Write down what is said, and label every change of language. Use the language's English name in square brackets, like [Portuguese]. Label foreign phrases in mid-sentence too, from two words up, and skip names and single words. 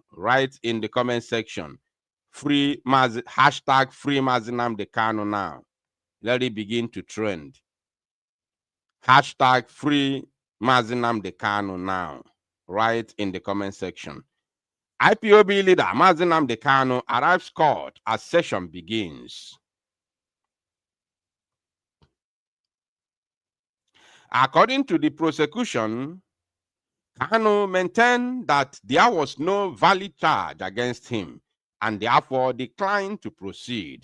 [English] Write in the comment section, hashtag free Nnamdi Kanu now. Let it begin to trend. Hashtag free Nnamdi Kanu now. Write in the comment section. IPOB leader Nnamdi Kanu arrives court as session begins. According to the prosecution, Kanu maintained that there was no valid charge against him and therefore declined to proceed.